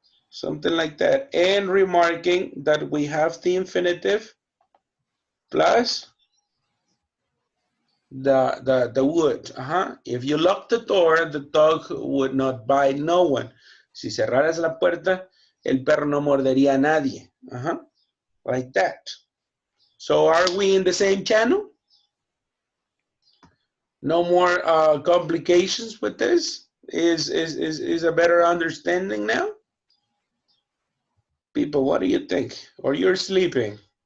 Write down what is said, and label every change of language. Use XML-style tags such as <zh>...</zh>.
<en>Something like that. And remarking that we have the infinitive plus the would. If you lock the door, the dog would not bite no one.</en> <es>Si cerraras la puerta, el perro no mordería a nadie.</es> <en>Like that. So are we in the same channel? No more complications with this? Is a better understanding now? People, what do you think? Or you're sleeping?</en>